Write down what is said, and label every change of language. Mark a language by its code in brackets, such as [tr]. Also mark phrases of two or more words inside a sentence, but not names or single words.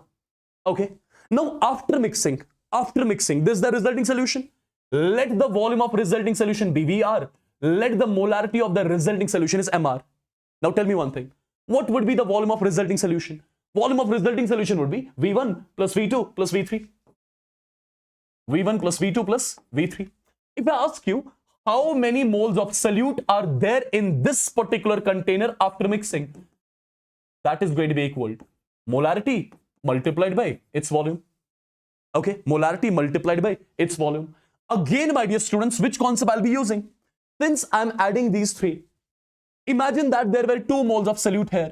[en] Okay. Now after mixing, this is the resulting solution. Let the volume of resulting solution be VR. Let the molarity of the resulting solution is MR. Now tell me one thing. What would be the volume of resulting solution? Volume of resulting solution would be V1 plus V2 plus V3. V1 plus V2 plus V3. If I ask you how many moles of solute are there in this particular container after mixing, that is going to be equal to molarity multiplied by its volume. Okay, molarity multiplied by its volume. Again, my dear students, which concept I'll be using? Since I'm adding these three, imagine that there were 2 moles of solute here.